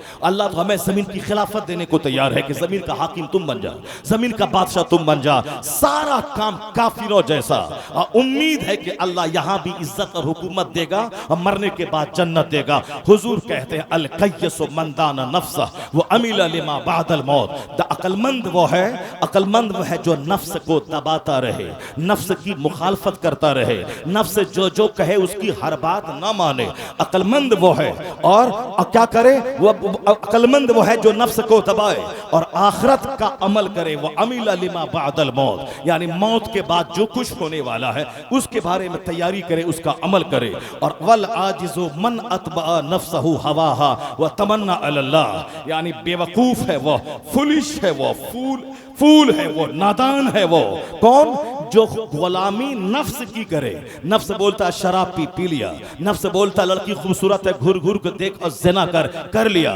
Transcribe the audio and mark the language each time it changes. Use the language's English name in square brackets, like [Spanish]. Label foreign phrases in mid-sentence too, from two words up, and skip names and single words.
[Hindi] अल्लाह तो हमें जमीन की खिलाफत देने को तैयार है कि जमीन का हाकिम तुम बन जा, जमीन का बादशाह तुम बन जा। सारा काम काफिरों जैसा। उम्मीद है कि अल्लाह यहाँ भी इज्जत और हुकूमत देगा और मरने के बाद जन्नत देगा। हुजूर कहते हैं, [Arabic] الكيس من دان نفسه وعمل لما بعد الموت. [Hindi] अक्लमंद वो है, अक्लमंद वो है जो नफ्स को दबाता रहे, नफ्स की मुखालफत करता रहे, नफ्स जो जो कहे उसकी हर बात ना माने। अक्लमंद वो है और क्या करे? वो अक्लमंद वो है जो नफ्स को दबाए और आखिरत का अमल करे। वो [Arabic] عمل لما بعد الموت, [Hindi] यानी मौत के बाद जो कुछ होने वाला है उसके बारे में तैयारी करे, उसका अमल करे। और [Arabic] والعاجز من أتبع نفسه هواها وتمنى الله, [Hindi] यानी बेवकूफ है वो, फुलिश है वो, फूल है वो, नादान है वो। कौन? जो गुलामी नफ्स की करे। नफ्स बोलता है शराब पी लिया, नफ्स बोलता लड़की खूबसूरत है, घूर घूर के देख और ज़िना कर लिया।